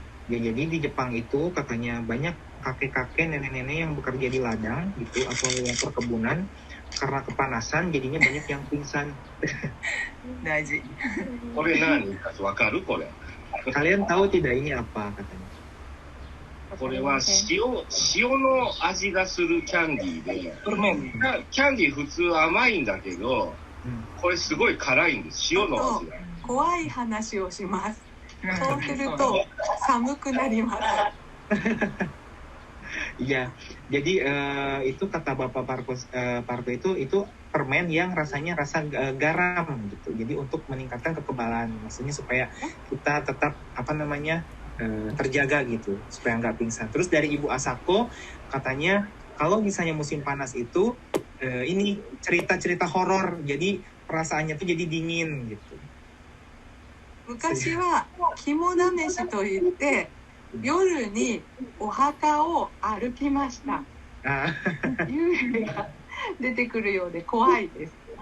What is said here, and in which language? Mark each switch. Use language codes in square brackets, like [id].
[id] Ya, jadi di Jepang itu katanya banyak kakek-kakek, nenek-nenek yang bekerja di ladang gitu atau yang perkebunan karena kepanasan jadinya banyak yang pingsan. [ja] 大事。これ何かわかるこれ [id] ？Kalian tahu tidak ini apa katanya? [ja] これは塩の味がするキャンディーで、キャンディー普通甘いんだけど、これすごい辛いんです。塩の味が。怖い話をします。そうすると寒くなります。 [id] Iya, jadi itu kata Bapak Parko itu permen yang rasanya rasa garam gitu. Jadi untuk meningkatkan kekebalan, maksudnya supaya kita tetap apa namanya terjaga gitu, supaya nggak pingsan. Terus dari Ibu Asako katanya kalau misalnya musim panas itu ini cerita-cerita horor, jadi perasaannya tuh jadi dingin gitu. [ja] 昔は肝試しといって夜にお墓を歩きました。幽霊が出てくるようで怖いです。